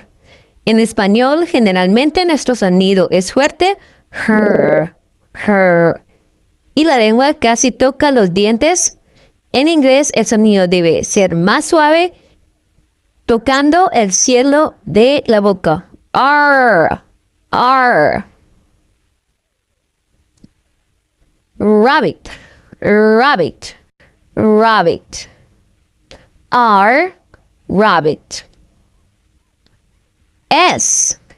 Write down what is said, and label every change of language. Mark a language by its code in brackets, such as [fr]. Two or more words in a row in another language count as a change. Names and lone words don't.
[es] En español, generalmente nuestro sonido es fuerte, her, her, y la lengua casi toca los dientes. En inglés, el sonido debe ser más suave, tocando el cielo de la boca. [en] R, R. Rabbit, rabbit, rabbit. R, rabbit. S,